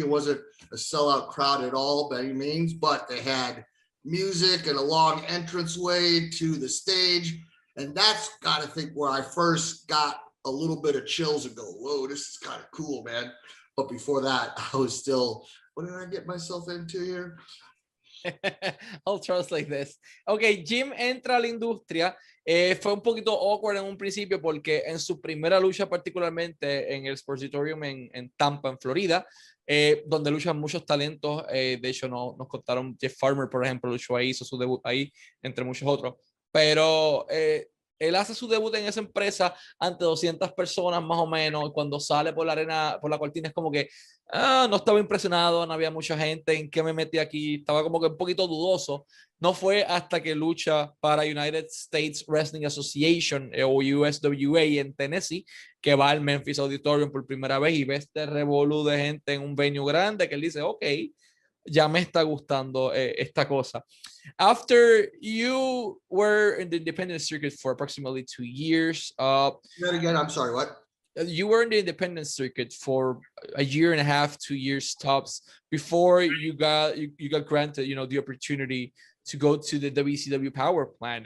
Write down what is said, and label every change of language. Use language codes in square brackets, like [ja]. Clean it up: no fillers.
[en] It wasn't a sellout crowd at all by any means, but they had music and a long entranceway to the stage. And that's gotta think where I first got a little bit of chills and go, whoa, this is kind of cool, man. But before that, I was still, what did I get myself into here? I'll translate this. Ok, [es] Jim entra a la industria. Fue un poquito awkward en un principio porque en su primera lucha, particularmente en el Sportsitorium en Tampa, en Florida, donde luchan muchos talentos. De hecho, nos contaron Jeff Farmer, por ejemplo, luchó ahí, hizo su debut ahí, entre muchos otros. Pero él hace su debut en esa empresa ante 200 personas más o menos. Cuando sale por la arena, por la cortina, es como que no estaba impresionado, no había mucha gente. ¿En qué me metí aquí? Estaba como que un poquito dudoso. No fue hasta que lucha para United States Wrestling Association o USWA en Tennessee que va al Memphis Auditorium por primera vez y ve este revolú de gente en un venue grande que él dice, ok, ya me está gustando esta cosa. [en] After you were in the independent circuit for approximately 2 years. That again, I'm sorry, what? You were in the independent circuit for a year and a half, 2 years tops before you got granted, the opportunity to go to the WCW Power Plant.